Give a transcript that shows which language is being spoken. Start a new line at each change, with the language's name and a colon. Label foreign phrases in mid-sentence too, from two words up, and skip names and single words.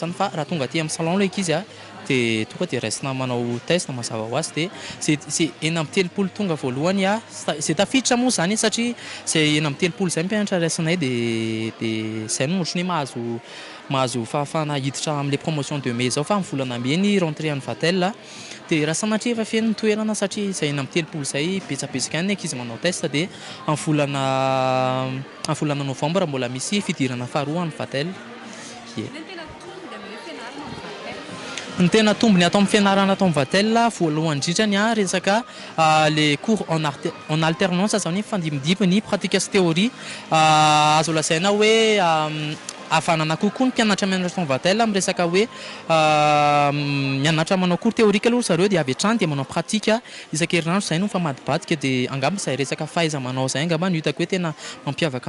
Malagasy: zany fa raha tonga aty amin'ny salon le izy dia tonga dia raisina manao test mazava ho azy dia c'est eny amin'ny telopolo tonga voalohany c'est tafiditra moa zany satria c'est eny amin'ny telopolo zay mpianatra raisinay dia zay no ohatrany mahazo fahafahana hiditra amin'le
French: promotion de mai
Malagasy: zao fa amin'ny volana may ny rentrée any Vatel dia raha sanatria efa feno toerana satria zay eny amin'ny telopolo zay betsabetsaka any ankizy manao test dia amin'ny volana novembre mbola misy fidirana faharoa any Vatel. Ny tena tombony atao amin'ny fianarana atao amin'ny Vatel voalohany indrindrany resaka
French: les cours en alternance
Malagasy: zany fandimidimy ny pratika sy théorie azo lazaina hoe ahafanana kokoa ny mpianatra mianatra amin'ny Vatel amin'ny resaka hoe mianatra manao
French: cours théorique
Malagasy: aloha zareo dia avy hatrany dia manao pratika isan-kerinandro zay no mifamadibadika dia angamba izay resaka fahaiza manao zay angamba no hitako hoe tena mampiavaka ny